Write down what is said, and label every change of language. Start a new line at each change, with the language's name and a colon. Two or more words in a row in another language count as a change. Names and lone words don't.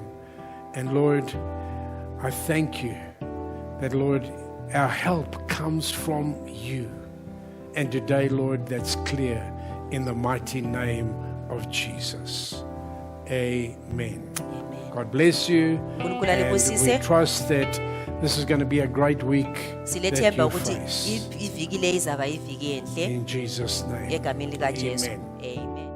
English: And Lord, I thank you that, Lord, our help comes from you. And today, Lord, that's clear in the mighty name of Jesus. Amen. God bless you.
North Ndebele: uNkulunkulu
English: And we
North Ndebele: alibusise.
English: trust that this is going to be a great week that
North Ndebele: Silethemba
English: you
North Ndebele: ukuthi
English: face.
North Ndebele: iviki le izaba iviki enhle
English: In Jesus' name.
North Ndebele: egameni likaJesu.
English: Amen. Amen.